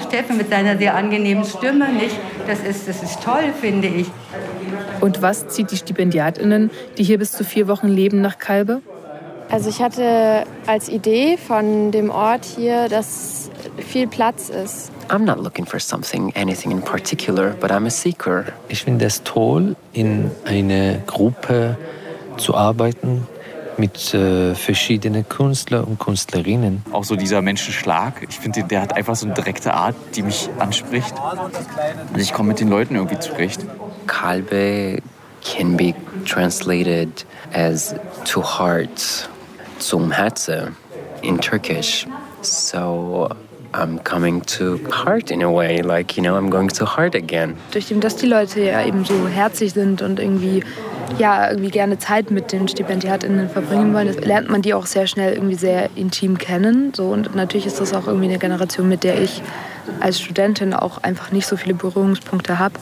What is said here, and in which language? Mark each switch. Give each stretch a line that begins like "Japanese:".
German: Steffen mit seiner sehr angenehmen Stimme, nicht? Das ist toll, finde ich. Und was zieht die StipendiatInnen, die hier bis zu 4 Wochen leben, nach Kalbe? Also ich hatte als Idee von dem Ort hier, dass viel Platz ist.
English: I'm not looking for something, anything in particular, but I'm a seeker.
German: Ich finde es toll, in einer Gruppe zu arbeiten mit verschiedenen Künstlern und Künstlerinnen. Auch so dieser Menschenschlag, ich finde, der hat einfach so eine direkte Art, die mich anspricht. Und ich komme mit den Leuten irgendwie zurecht.
English: Kalbe can be translated as to heart,
German: zum Herzen in Türkisch.
English: So I'm coming to heart in a way, like, you know, I'm going to heart again.
German: Durch dem, dass die Leute ja eben so herzlich sind und irgendwie, ja, irgendwie gerne Zeit mit den StipendiatInnen verbringen wollen, lernt man die auch sehr schnell irgendwie sehr intim kennen. So. Und natürlich ist das auch irgendwie eine Generation, mit der ich als Studentin auch einfach nicht so viele Berührungspunkte habe.